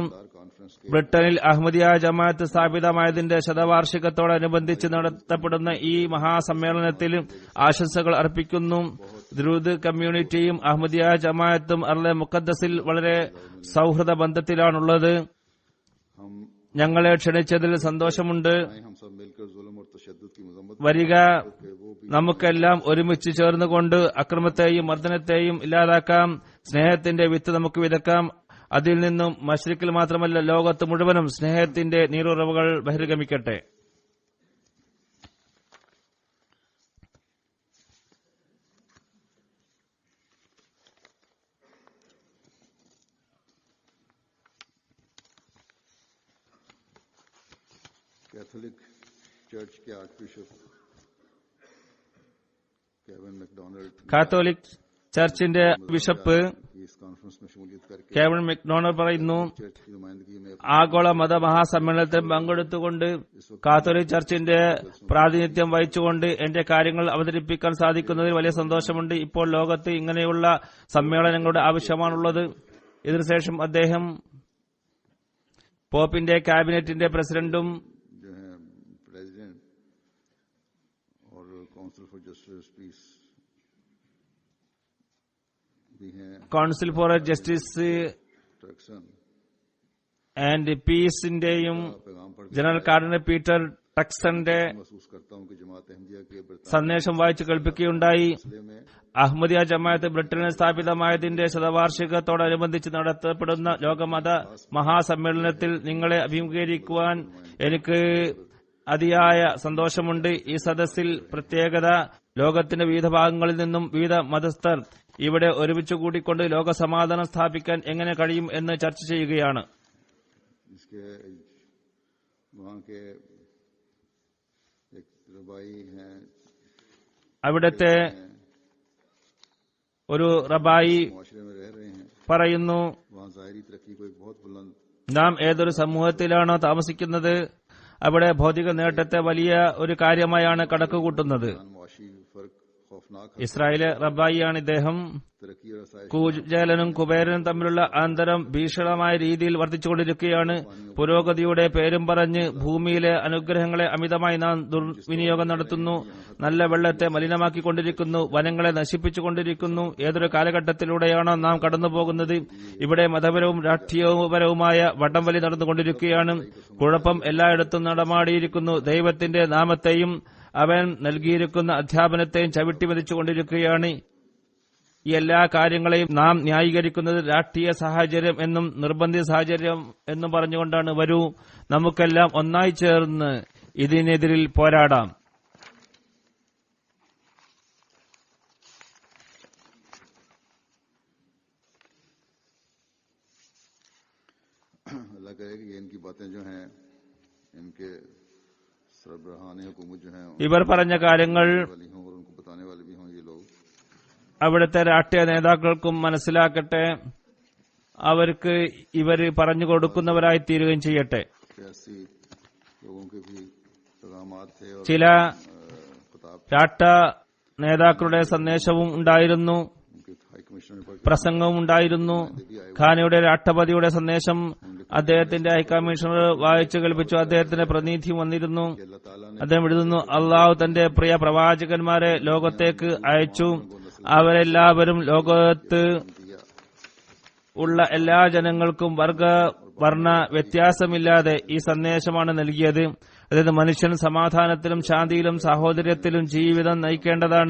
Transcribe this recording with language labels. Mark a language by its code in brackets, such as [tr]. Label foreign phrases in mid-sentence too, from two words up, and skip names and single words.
[ml] ബ്രിട്ടനിൽ അഹമ്മദിയ ജമാഅത്ത് സ്ഥാപിതമായതിന്റെ ശതവാർഷികത്തോടനുബന്ധിച്ച് നടത്തപ്പെടുന്ന ഈ മഹാസമ്മേളനത്തിൽ ആശംസകൾ അർപ്പിക്കുന്നു. ദുരൂദ് കമ്മ്യൂണിറ്റിയും അഹമ്മദിയ ജമാഅത്തും അർലെ മുഖദ്ദസിൽ വളരെ സൗഹൃദ ബന്ധത്തിലാണുള്ളത്. ഞങ്ങളെ ക്ഷണിച്ചതിൽ സന്തോഷമുണ്ട്. [ur] ہم سب مل کر ظلم اور تشدد کی مذمت [ml] വരിക, [ur] کہ وہ بھی [ml] നമുക്കെല്ലാം ഒരുമിച്ച് ചേർന്നുകൊണ്ട് അക്രമത്തെയും മർദ്ദനത്തെയും ഇല്ലാതാക്കാം. സ്നേഹത്തിന്റെ വിത്ത് നമുക്ക് വിതക്കാം. അതിൽ നിന്നും മശ്രിക്കിൽ മാത്രമല്ല ലോകത്ത് മുഴുവനും സ്നേഹത്തിന്റെ നീരുറവുകൾ ബഹിർഗമിക്കട്ടെ. [en] Catholic Church [ur] के [en] Arch Bishop Kevin McDonald [ml] കാത്തോലിക് ചർച്ചിന്റെ ബിഷപ്പ് [ur] کی اس کانفرنس میں شمولیت کر کے [ml] കേവൻ മെക്ഡോണൽ പറയുന്നു, [ur] چرچ کی نمائندگی میں [ml] ആഗോള മത മഹാസമ്മേളനത്തിൽ പങ്കെടുത്തുകൊണ്ട് കാത്തോലിക് ചർച്ചിന്റെ പ്രാതിനിധ്യം വഹിച്ചുകൊണ്ട് എന്റെ കാര്യങ്ങൾ അവതരിപ്പിക്കാൻ സാധിക്കുന്നതിൽ വലിയ സന്തോഷമുണ്ട്. ഇപ്പോൾ ലോകത്ത് ഇങ്ങനെയുള്ള സമ്മേളനങ്ങളുടെ ആവശ്യമാണുള്ളത്. ഇതിനുശേഷം അദ്ദേഹം പോപ്പിന്റെ ക്യാബിനറ്റിന്റെ പ്രസിഡന്റും [ur] جو ہے پریزیڈنٹ اور [en] Council for Justice Peace [ur] بھی ہیں [en] Council for Justice [ur] ट्रक्सन [ml] ആൻഡ് പീസിന്റെയും [ur] پیغام پڑھ [ml] ജനറൽ കാർഡിനൽ പീറ്റർ ടക്സന്റെ [ur] محسوس کرتا ہوں کہ جماعت احمدیہ کے برطانیہ [ml] സന്ദേശം വായിച്ചു കേൾപ്പിക്കുകയുണ്ടായി. [ur] में [ml] അഹമ്മദിയ ജമാഅത്ത് ബ്രിട്ടനിൽ സ്ഥാപിതമായതിന്റെ ശതവാർഷികത്തോടനുബന്ധിച്ച് നടത്തപ്പെടുന്ന ലോകമത മഹാസമ്മേളനത്തിൽ നിങ്ങളെ അഭിമുഖീകരിക്കുവാൻ എനിക്ക് അതിയായ സന്തോഷമുണ്ട്. ഈ സദസ്സിൽ പ്രത്യേകത ലോകത്തിന്റെ വിവിധ ഭാഗങ്ങളിൽ നിന്നും വിവിധ മതസ്ഥർ ഇവിടെ ഒരുമിച്ച് കൂടിക്കൊണ്ട് ലോകസമാധാനം സ്ഥാപിക്കാൻ എങ്ങനെ കഴിയും എന്ന് ചർച്ച ചെയ്യുകയാണ്. [ur] اس کے وہاں کے ایک ربائی ہیں [ml] അവിടുത്തെ ഒരു റബായി [ur] معاشرے میں رہ رہے ہیں [ml] പറയുന്നു, [ur] وہاں ظاہری ترقی کو ایک بہت بلند [ml] നാം ഏതൊരു സമൂഹത്തിലാണോ താമസിക്കുന്നത് അവിടെ ഭൗതിക നേട്ടത്തെ വലിയ ഒരു കാര്യമായാണ് കണക്കുകൂട്ടുന്നത്. [ur] معاشی فرق خوفناک [ml] ഇസ്രായേല് റബായിയാണ് ഇദ്ദേഹം. [ur] ترقی اور آسائش [ml] കുജേലനും കുബേരനും തമ്മിലുള്ള അന്തരം ഭീഷണമായ രീതിയിൽ വർദ്ധിച്ചുകൊണ്ടിരിക്കുകയാണ്. പുരോഗതിയുടെ പേരും പറഞ്ഞ് ഭൂമിയിലെ അനുഗ്രഹങ്ങളെ അമിതമായി നാം ദുർവിനിയോഗം നടത്തുന്നു. നല്ല വെള്ളത്തെ മലിനമാക്കിക്കൊണ്ടിരിക്കുന്നു, വനങ്ങളെ നശിപ്പിച്ചുകൊണ്ടിരിക്കുന്നു. ഏതൊരു കാലഘട്ടത്തിലൂടെയാണോ നാം കടന്നുപോകുന്നത്? ഇവിടെ മതപരവും രാഷ്ട്രീയപരവുമായ വടംവലി നടന്നുകൊണ്ടിരിക്കുകയാണ്. കുഴപ്പം എല്ലായിടത്തും നടമാടിയിരിക്കുന്നു. ദൈവത്തിന്റെ നാമത്തെയും അവൻ നൽകിയിരിക്കുന്ന അധ്യാപനത്തെയും ചവിട്ടിമതിച്ചുകൊണ്ടിരിക്കുകയാണ്. ഈ എല്ലാ കാര്യങ്ങളെയും നാം ന്യായീകരിക്കുന്നത് രാഷ്ട്രീയ സാഹചര്യം എന്നും നിർബന്ധിത സാഹചര്യം എന്നും പറഞ്ഞുകൊണ്ടാണ്. വരൂ, നമുക്കെല്ലാം ഒന്നായി ചേർന്ന് ഇതിനെതിരിൽ പോരാടാം. [ur] اللہ کرے کہ یہ ان کی باتیں جو ہیں ان کے سربراہان حکومت جو ہیں [ml] ഇവർ പറഞ്ഞ കാര്യങ്ങൾ [ur] والی ہوں اور ان کو بتانے والے بھی ہوں یہ لوگ [ml] അവിടുത്തെ രാഷ്ട്രീയ നേതാക്കൾക്കും മനസ്സിലാക്കട്ടെ. അവർക്ക് ഇവർ പറഞ്ഞു കൊടുക്കുന്നവരായി തീരുകയും ചെയ്യട്ടെ. [ur] سیاسی لوگوں کے بھی پیغامات تھے اور [ml] ചില [ur] खिताब [ml] രാഷ്ട്ര നേതാക്കളുടെ സന്ദേശവും ഉണ്ടായിരുന്നു, [ur] उनके [en] High Commissioner [ur] पर [ml] പ്രസംഗവും ഉണ്ടായിരുന്നു. ഖാനയുടെ രാഷ്ട്രപതിയുടെ സന്ദേശം അദ്ദേഹത്തിന്റെ ഹൈക്കമ്മീഷണർ വായിച്ചു കേൾപ്പിച്ചു. അദ്ദേഹത്തിന്റെ പ്രതിനിധിയും വന്നിരുന്നു. [ur] اللہ تعالیٰ نے [ml] അദ്ദേഹം എഴുതുന്നു, അള്ളാഹു തന്റെ പ്രിയ പ്രവാചകന്മാരെ ലോകത്തേക്ക് അയച്ചു. അവരെല്ലാവരും ലോകത്ത് [ur] दिया [ml] ഉള്ള എല്ലാ ജനങ്ങൾക്കും വർഗ വർണ്ണ വ്യത്യാസമില്ലാതെ ഈ സന്ദേശമാണ് നൽകിയത്. അതായത് മനുഷ്യൻ സമാധാനത്തിലും ശാന്തിയിലും സാഹോദര്യത്തിലും ജീവിതം നയിക്കേണ്ടതാണ്.